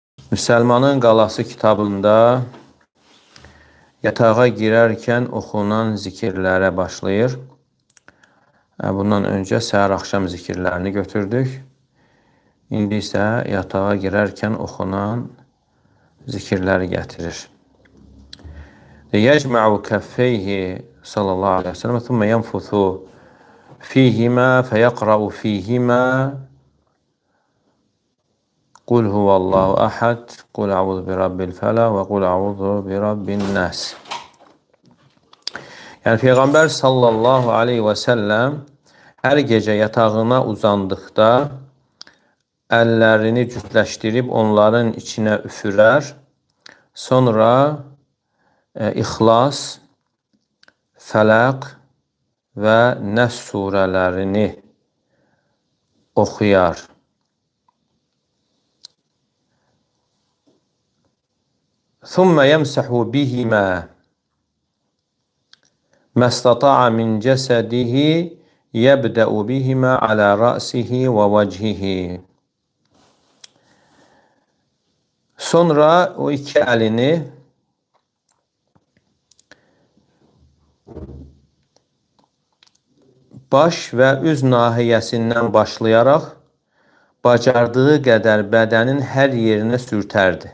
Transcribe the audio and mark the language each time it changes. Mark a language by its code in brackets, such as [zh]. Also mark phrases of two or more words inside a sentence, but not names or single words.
[az] Müsəlmanın Qalası kitabında yatağa girərkən oxunan zikirlərə başlayır. Bundan öncə səhər-axşam zikirlərini götürdük. İndi isə yatağa girərkən oxunan zikirləri gətirir. [ar] يجمع كفيه صلى الله عليه وسلم ثم ينفث فيهما فيقرأ فيهما قل هو الله أحد، قل أعوذ برب الفلق و قل أعوذ برب الناس. [az] Yəni Peyğəmbər [ar] صلى الله عليه وسلم [az] hər gecə yatağına uzandıqda əllərini cütləşdirib onların içinə üfürər. Sonra İxlas, Fələq və Nəs surələrini oxuyar. [ar] ثُمَّ يَمْسَحُ بِهِمَا مَا اسْتَطَاعَ مِنْ جَسَدِهِ يَبْدَأُ بِهِمَا عَلَى رَأْسِهِ وَوَجْهِهِ. [az] Sonra o iki əlini baş və üz nahiyəsindən başlayaraq bacardığı qədər bədənin hər yerinə sürtərdi.